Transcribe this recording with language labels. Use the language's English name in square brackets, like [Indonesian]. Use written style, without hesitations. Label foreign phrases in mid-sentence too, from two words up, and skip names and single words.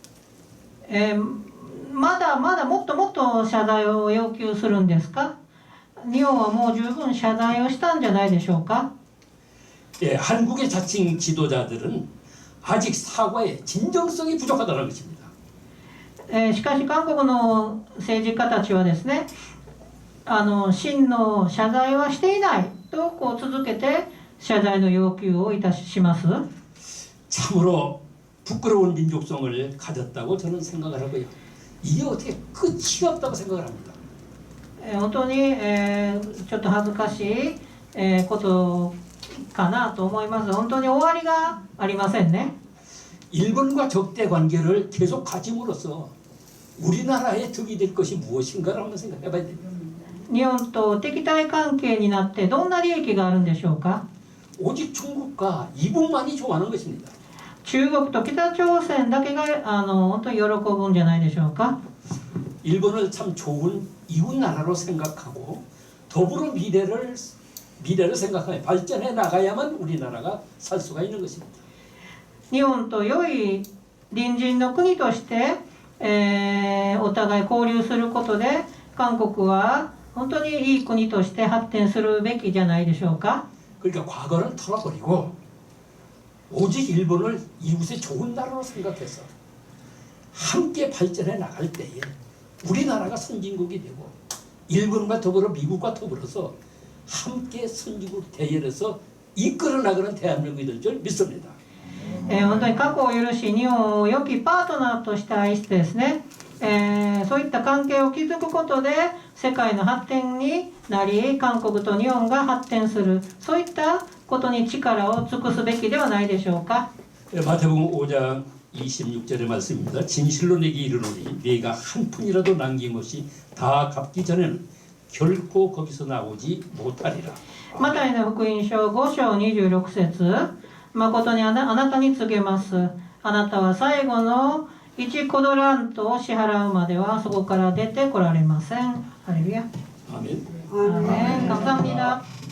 [Japanese] まだもっともっと謝罪を要求するんですか。日本はもう十分謝罪をしたんじゃないでしょうか。 [Korean] 한국의 자칭 지도자들은 아직 사과의 진정성이 부족하다는 것입니다. [Japanese] しかし韓国の政治家たちはですね、真の謝罪はしていないと続けて謝罪の要求をします。 [Korean] 참으로 부끄러운 민족성을 가졌다고 저는 생각을 하고요. 이게 어떻게 끝이 없다고 생각을 합니다. [Japanese] 本当に、ちょっと恥ずかしい、ことかなと思います。本当に終わりがありませんね。 [Korean] 일본과 적대 관계를 계속 가짐으로써 우리나라의 득이 될 것이 무엇인가를 한번 생각해 봐야 됩니다. [Japanese] 日本と敵対関係になってどんな利益があるんでしょうか。 [Korean] 오직 중국과 이북만이 좋아하는 것입니다. [Japanese] 中国と北朝鮮だけが本当に喜ぶんじゃないでしょうか。 [Korean] 일본을 참 좋은 이웃 나라로 생각하고 더불어 미래를 생각하며 발전해 나가야만 우리나라가 살 수가 있는 것입니다. [Japanese] 日本と良い隣人の国として、お互い交流することで韓国は本当にいい国として発展するべきじゃないでしょうか。 [Korean] 그러니까 과거는 털어버리고 오직 일본을 이웃의 좋은 나라로 생각해서 함께 발전해 나갈 때에 우리나라가 선진국이 되고 일본과 더불어 미국과 더불어서 함께 선진국 대열에서 이끌어 나가는 대한민국이 될 줄 믿습니다. [Japanese] 本当に過去を許し日本を良きパートナーとして愛してですね、そういった関係を築くことで世界の発展になり韓国と日本が発展するそういったことに力を尽くすべきではないでしょうか。 [Korean] 마태복음 5장 26절의 말씀입니다. 진실로 내게 이르노니 네가 한 푼이라도 남김없이 다 갚기 전에는 결코 거기서 나오지 못하리라. [Japanese] マタイの福音書5章26節誠にあなたに告げます。あなたは最後の1コドラントを支払うまではそこから出てこられません。ハレルヤ。 [Korean] 아멘. 아멘. 감사합니다.